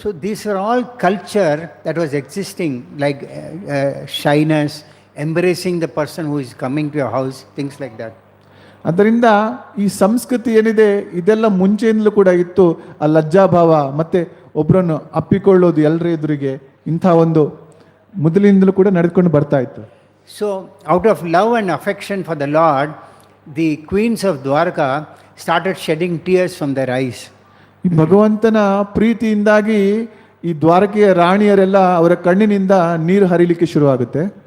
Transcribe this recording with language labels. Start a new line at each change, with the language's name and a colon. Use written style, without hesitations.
English: So these are all culture that was existing, like shyness, embracing the person who is coming to your house, things like that.
Kannada: ಅದರಿಂದ ಈ ಸಂಸ್ಕೃತಿ ಏನಿದೆ ಇದೆಲ್ಲ ಮುಂಚೆಯಿಂದಲೂ ಕೂಡ ಇತ್ತು. ಆ ಲಜ್ಜಾಭಾವ ಮತ್ತು ಒಬ್ಬರನ್ನು ಅಪ್ಪಿಕೊಳ್ಳೋದು ಎಲ್ಲರ ಎದುರಿಗೆ ಇಂಥ ಒಂದು ಮೊದಲಿಂದಲೂ ಕೂಡ ನಡೆದುಕೊಂಡು ಬರ್ತಾ ಇತ್ತು.
English: So out of love and affection for the Lord, the queens of Dwarka started shedding tears from their eyes.
Kannada: ಈ ಭಗವಂತನ ಪ್ರೀತಿಯಿಂದಾಗಿ ಈ ದ್ವಾರಕೆಯ ರಾಣಿಯರೆಲ್ಲ ಅವರ ಕಣ್ಣಿನಿಂದ ನೀರು ಹರಿಲಿಕ್ಕೆ ಶುರುವಾಗುತ್ತೆ.